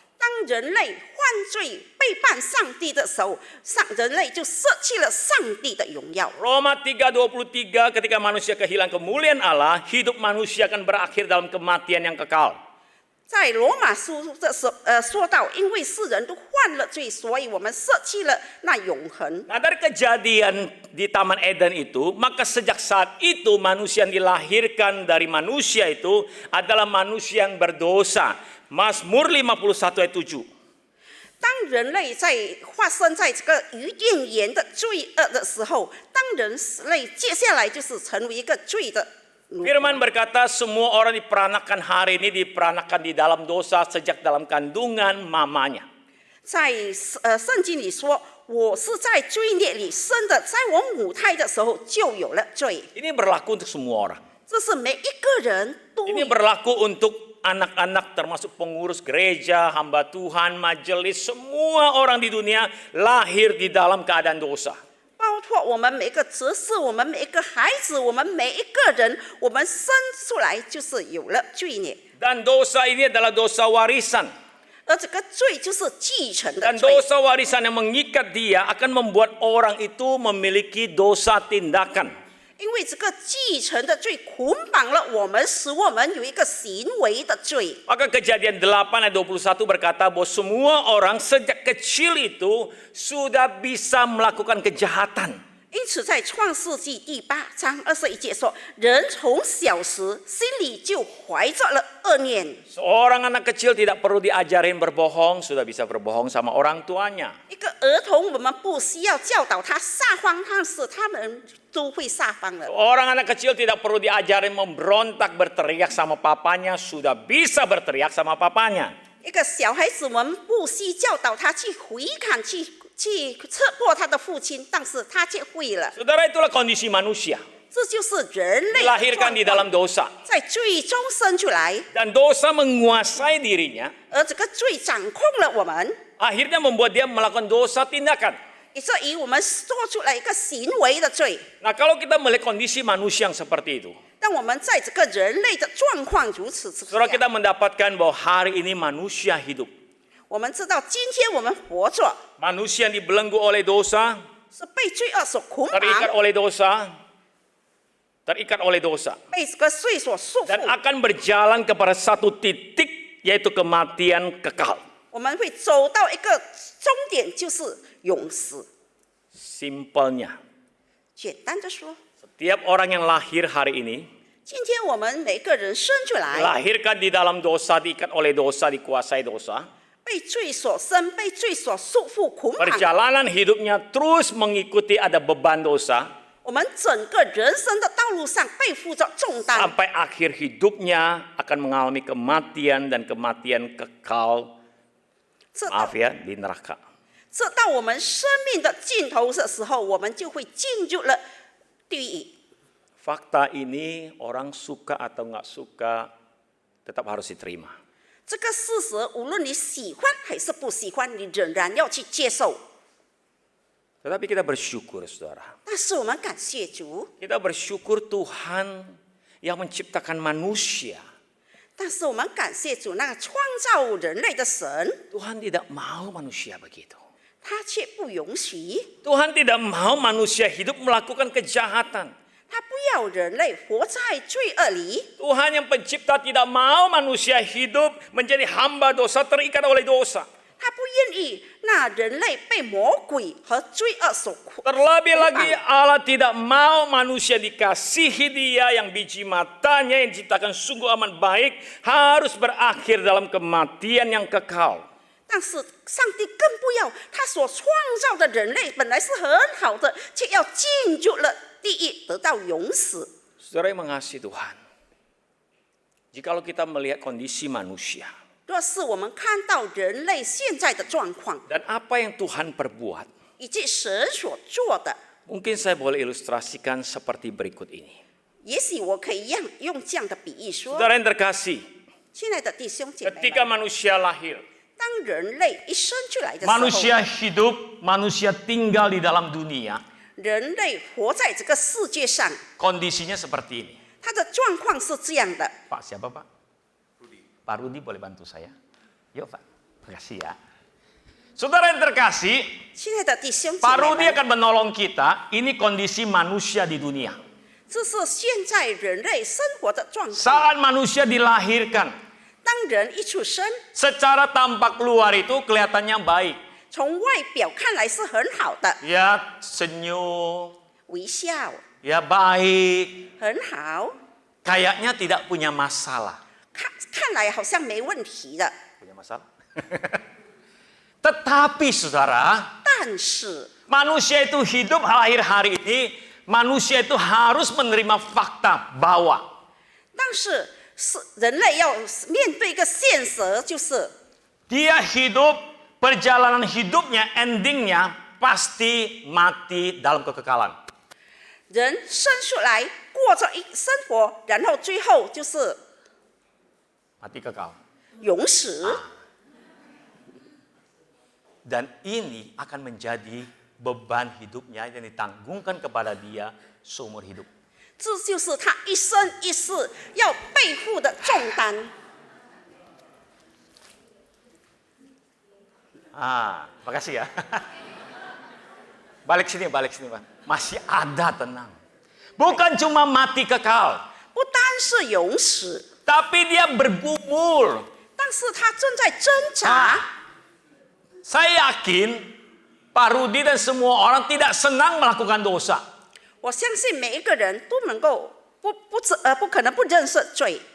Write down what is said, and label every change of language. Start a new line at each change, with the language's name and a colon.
Chinese: 当人类犯罪背叛上帝的时候，人类就舍弃了上帝的荣耀。
Indonesian: Roma 3:23, ketika manusia kehilangan kemuliaan Allah, hidup manusia akan berakhir dalam kematian yang kekal.
Chinese: 在罗马书的时候，说到，因为世人都犯了罪，所以我们舍弃了那永恒。
Indonesian: Nah, dari kejadian di Taman Eden itu, maka sejak saat itu manusia yang dilahirkan dari manusia itu adalah manusia yang berdosa. Mazmur 51 ayat 7.
Chinese: 当人类在发生在这个伊甸园的罪恶的时候，当人类接下来就是成为一个罪的。
Indonesian: Firman berkata semua orang diperanakan hari ini diperanakan di dalam dosa sejak dalam kandungan mamanya.
Chinese: 在圣经里说，我是在罪孽里生的，在我母胎的时候就有了罪。
Indonesian: Ini berlaku untuk semua orang.
Chinese: 这是每一个人都
Indonesian: Ini berlaku untuk anak-anak termasuk pengurus gereja, hamba Tuhan, majelis, semua orang di dunia lahir di dalam keadaan dosa.
Chinese: 包括我们每个执事，我们每一个孩子，我们每一个人，我们生出来就是有了罪孽，
Indonesian: Dan dosa ini adalah dosa warisan.
Chinese: 而这个罪就是继承的
Indonesian: Dan
Chinese: 罪。
Indonesian: dosa warisan yang mengikat dia akan membuat orang itu memiliki dosa tindakan.
Chinese: 因为这个继承的罪捆绑了我们，使我们有一个行为的罪。
Indonesian: Maka kejadian 8 ayat 21 berkata bahwa semua orang sejak kecil itu sudah bisa melakukan kejahatan.
Chinese: 因此，在创世纪第8章21节说，人从小时心里就怀着了恶念。
Indonesian: Seorang anak kecil tidak perlu diajarin berbohong, sudah bisa berbohong sama orang tuanya.
Chinese: 一个儿童，我们不需要教导他撒谎，但是他们都会撒谎了。
Indonesian: Orang anak kecil tidak perlu diajarin memberontak, berteriak sama papanya, sudah bisa berteriak sama papanya.
Chinese: 一个小孩子，我们不需教导他去回砍，去刺破他的父亲，但是他却会了。
Indonesian: Saudara, itulah kondisi manusia.
Chinese: 这就是人类的
Indonesian: Dilahirkan di
Chinese: 状
Indonesian: dalam
Chinese: 况，
Indonesian: dosa.
Chinese: 在罪中生出来，
Indonesian: Dan dosa menguasai dirinya,
Chinese: 而这个罪掌控了我们，
Indonesian: akhirnya membuat dia melakukan dosa tindakan.
Chinese: 以至于我们做出来一个行为的罪。
Indonesian: Nah, kalau kita melihat kondisi manusia yang seperti itu,
Chinese: 当我们在这个人类的状况如此之
Indonesian: saudara
Chinese: 下，
Indonesian: kita mendapatkan bahwa hari ini manusia hidup.
Chinese: 我们知道今天我们活着
Indonesian: Manusia yang dibelenggu oleh dosa,
Chinese: 是被罪恶所捆
Indonesian: terikat
Chinese: 绑，
Indonesian: oleh dosa,
Chinese: 被这个罪所束
Indonesian: dan
Chinese: 缚。
Indonesian: akan berjalan kepada satu titik, yaitu kematian kekal.
Chinese: 我们会走到一个终点，就是永死。
Indonesian: Simpelnya,
Chinese: 简单的说，
Indonesian: setiap orang yang lahir hari ini,
Chinese: 今天我们每个人生出来，
Indonesian: dilahirkan di dalam dosa, diikat oleh dosa, dikuasai dosa,
Chinese: 被罪所生，被罪所束缚捆绑。
Indonesian: Perjalanan hidupnya terus mengikuti ada beban dosa
Chinese: 我们整个人生的道路上背负着重担，
Indonesian: sampai akhir hidupnya akan mengalami kematian dan kematian kekal.
Chinese: 这
Indonesian: Maaf ya, di neraka.
Chinese: 这到我们生命的尽头的时候，我们就会进入了地狱。
Indonesian: Fakta ini orang suka atau nggak suka tetap harus diterima.
Chinese: 这个事实，无论你喜欢还是不喜欢，你仍然要去接受。
Indonesian: Tetapi kita bersyukur, saudara.
Chinese: 但是我们感谢主，
Indonesian: Kita bersyukur Tuhan yang menciptakan manusia.
Chinese: 但是我们感谢主，那个创造人类的神，
Indonesian: Tuhan tidak mau manusia begitu.
Chinese: 他却不允许，
Indonesian: Tuhan tidak mau manusia hidup melakukan kejahatan.
Chinese: 他不要人类活在罪恶里。
Indonesian: Tuhan yang pencipta tidak mau manusia hidup menjadi hamba dosa, terikat oleh dosa.
Chinese: 他不愿意那人类被魔鬼和罪恶所捆
Indonesian: Terlebih lagi
Chinese: 绑。
Indonesian: Allah tidak mau manusia dikasihi Dia yang biji matanya yang diciptakan sungguh amat baik harus berakhir dalam kematian yang kekal.
Chinese: 但是上帝更不要他所创造的人类本来是很好的，却要进入了地狱，得到永死。
Indonesian: Saudara yang mengasihi Tuhan, jikalau kita melihat kondisi manusia
Chinese: 若是我们看到人类现在的状况，
Indonesian: dan apa yang Tuhan perbuat,
Chinese: 以及神所做的，
Indonesian: mungkin saya boleh ilustrasikan seperti berikut ini.
Chinese: 也许我可以用这样的比喻说，
Indonesian: Saudara yang terkasih,
Chinese: 亲爱的弟兄姐妹
Indonesian: ketika
Chinese: 们，
Indonesian: manusia lahir,
Chinese: 当人类一生出来的时候，
Indonesian: manusia hidup, manusia tinggal di dalam dunia,
Chinese: 人类活在这个世界上，
Indonesian: kondisinya seperti ini.
Chinese: 他的状况是这样的。
Indonesian: Pak siapa Pak? Pak Rudi boleh bantu saya? Yuk Pak, terima kasih ya. Saudara yang terkasih,
Chinese: 亲爱的弟兄姐
Indonesian: Pak
Chinese: 妹
Indonesian: Rudi akan menolong kita. Ini kondisi manusia di dunia.
Chinese: 这是现在人类生活的状况。
Indonesian: Saat manusia dilahirkan,
Chinese: 当人一出生，
Indonesian: secara tampak luar itu kelihatannya baik.
Chinese: 从外表看来是很好的，
Indonesian: Ya senyum,
Chinese: 微笑
Indonesian: ya baik.
Chinese: 很好，
Indonesian: Kayaknya tidak punya masalah.
Chinese: 看来好像没问题的。
Indonesian: Punya masalah? Tetapi saudara,
Chinese: 但是
Indonesian: manusia itu hidup akhir hari ini, manusia itu harus menerima fakta bahwa
Chinese: 是人类要面对一个现实，就是
Indonesian: dia hidup, perjalanan hidupnya, endingnya pasti mati dalam kekekalan.
Chinese: 人生出来过着一生活，然后最后就是
Indonesian: Mati kekal.
Chinese: 永死。
Indonesian: Dan ini akan menjadi beban hidupnya yang ditanggungkan kepada dia seumur hidup.
Chinese: 这就是他一生一世要背负的重担。
Indonesian: Makasih ya. Balik sini Pak. Masih ada tenang. Bukan cuma mati kekal,
Chinese: 不单是永死，
Indonesian: tapi dia bergumul.
Chinese: 但是他正在挣扎。
Indonesian: Saya yakin Pak Rudi dan semua orang tidak senang melakukan dosa.
Chinese: 我相信每一个人都能够不可能不认识罪，